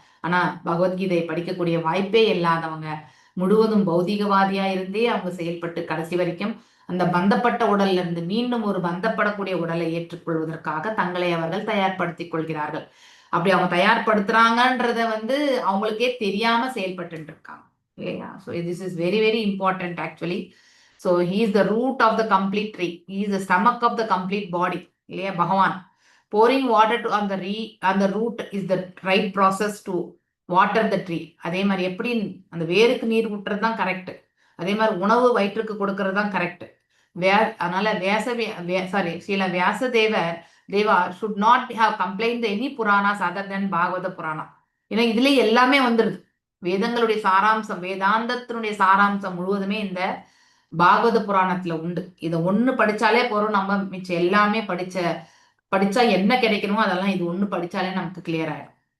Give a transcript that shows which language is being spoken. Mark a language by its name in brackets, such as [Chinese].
[Tamil] ஆனா பகவத்கீதையை படிக்கக்கூடிய வாய்ப்பே இல்லாதவங்க முழுவதும் பௌதிகவாதியா இருந்தே அவங்க செயல்பட்டு கடைசி வரைக்கும் அந்த பந்தப்பட்ட உடல்ல இருந்து மீண்டும் ஒரு பந்தப்படக்கூடிய உடலை ஏற்றுக்கொள்வதற்காக தங்களை அவர்கள் தயார்படுத்திக் கொள்கிறார்கள். அப்படி அவங்க தயார்படுத்துறாங்கன்றத வந்து அவங்களுக்கே தெரியாம செயல்பட்டு இருக்காங்க இல்லையா? [English] So this is very very important actually. So he is the root of the complete tree, he is the stomach of the complete body [Tamil] இல்லையா பகவான். [English] pouring water to on the root is the right process to water the tree. [Tamil] அதே மாதிரி எப்படி அந்த வேருக்கு நீர் ஊற்றுறது தான் கரெக்ட், அதே மாதிரி உணவு வயிற்றுக்கு கொடுக்கறது தான் கரெக்ட். அதனால [English] Srila Deva should not have complained any Puranas other than Bhagavata Purana. [Tamil] ஏன்னா இதுல எல்லாமே வந்துருது, வேதங்களுடைய சாராம்சம், வேதாந்தத்தினுடைய சாராம்சம் முழுவதுமே இந்த பாகவத புராணத்துல உண்டு. இதை ஒண்ணு படிச்சாலே போறோம், நம்ம மிச்சம் எல்லாமே படிச்சா என்ன கிடைக்கணுமோ அதெல்லாம் இது ஒண்ணு படிச்சாலே நமக்கு கிளியர் ஆயிடும்.